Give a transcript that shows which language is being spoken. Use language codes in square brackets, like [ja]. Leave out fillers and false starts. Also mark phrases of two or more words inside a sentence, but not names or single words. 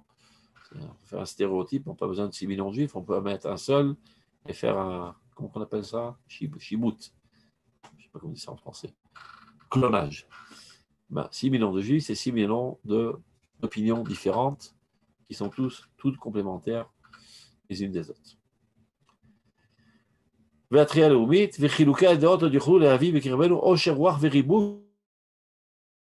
[fr] On peut faire un stéréotype, on n'a pas besoin de 6 millions de juifs, on peut mettre un seul et faire un, comment on appelle ça? Shibut. Je ne sais pas comment on dit ça en français. Clonage. 6 millions de juifs, c'est 6 millions d'opinions différentes qui sont toutes complémentaires les unes des autres. [he] והתחייה הלאומית וחילוקי הדעות עוד יוכלו להביא בקרבנו עושר רוח וריבוי